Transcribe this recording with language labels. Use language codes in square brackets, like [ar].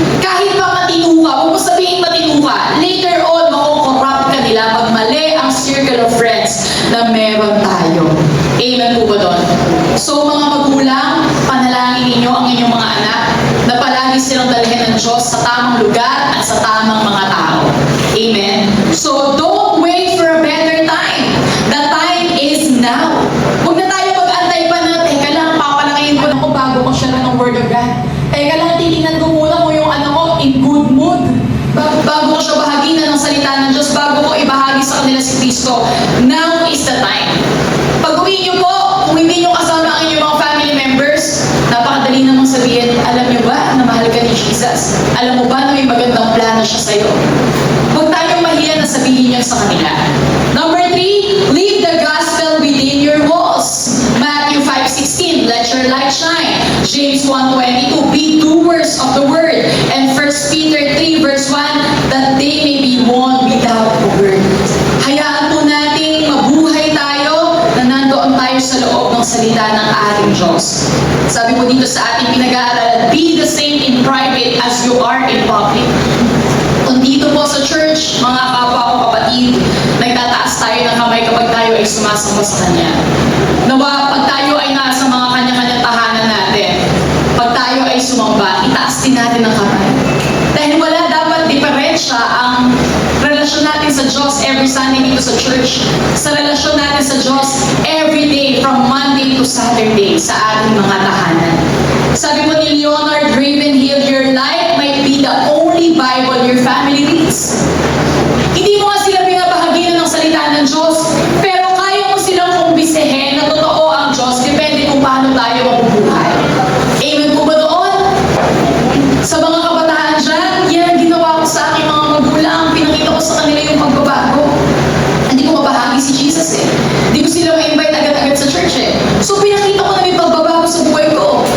[tl] Kahit pa matino ka, huwag mo sabihin matino ka, [en] later on, [tl] makukorrupt ka nila pag mali ang [en] circle of friends [tl] na meron tayo. Amen po ba doon? So mga magulang, panalangin ninyo ang inyong mga anak na palagi silang dalhin ng Diyos sa tamang lugar at sa tamang mga tao. Amen? [en] So don't wait for a better time. The time is now. [tl] Huwag na tayo mag-antay pa na, teka lang, papalakihin ko na ko bago ko share ng Word of God. Teka lang, titingnan ko muna kung yung anak ko [en] in good mood. [tl] Bago ko siya bahaginan ng salita ng Diyos, bago ko ibahagi sa kanila si Kristo. [en] Now is the time. [tl] Pag-uwi niyo po, kung hindi niyo kasama ang inyong mga family members, napakadali namang sabihin, alam niyo ba na mahal ka ni Jesus? Alam mo ba na may magandang plano siya sa'yo? Huwag tayong mahiya na sabihin niyo sa kanila. [en] Number 3, leave the gospel within your walls. Matthew 5:16, let your light shine. James 1:22, be doers of the word. And 1 Peter 3 verse 1, that they may be won without a word. [tl] Hayaan po natin mabuhay tayo na nandoon tayo sa loob ng salita ng ating Diyos. Sabi po dito sa ating pinag-aaralan, [en] be the same in private as you are in public. [tl] Kung dito po sa church, mga kapwa ko kapatid, nagtataas tayo ng kamay kapag tayo ay sumasamba sa Kanya. Nawa, pag tayo ay nasa mga kanya-kanyang tahanan natin, pag tayo ay sumamba, itaas din natin ang kamay. Dahil wala dapat diferensya ang relasyon natin sa Diyos [en] every Sunday [tl] dito sa church, sa relasyon natin sa Diyos [en] every day from Monday to Saturday [tl] sa ating mga tahanan. Sabi po ni [en] Leonard Ravenhill, your life might be the only Bible your family reads. [tl] Hindi mo nga sila binabahaginan ng salita ng Diyos, pero kaya mo silang kumbisehin na totoo ang Diyos, depende kung paano tayo mabubuhay. Amen po ba doon? Sa mga kabataan dyan, yan ang ginawa ko sa aking mga magulang. Pinakita ko sa kanila yung pagbabago. Hindi ko mabahagi si Jesus Hindi ko sila ma-invite agad-agad sa church So pinakita ko na may pagbabago sa buhay ko.